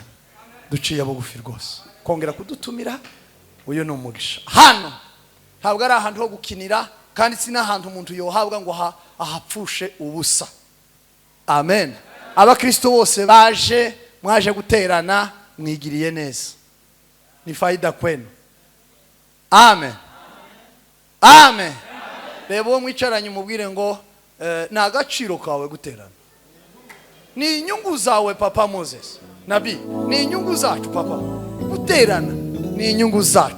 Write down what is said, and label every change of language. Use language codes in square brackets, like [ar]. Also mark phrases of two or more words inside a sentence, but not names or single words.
[rw] Duciye bugufi rwose kongera kudutumira, uyu ni umugisha. Hano ntabwo ari ahantu ho gukinira kandi si n'ahantu umuntu yohabwa ngo ahapfushe ubusa. Amen. Abakristo bose baje mwaje guterana mwigiriye neza, [sw] ni faida kwenu. [rw] Amen amen. Reba uwo mwicaranye umubwire ngo ni agaciro kawe guterana, ni inyungu zawe papa Moses Nabi, ni inyungu zacu papa guterana, ni inyungu zacu.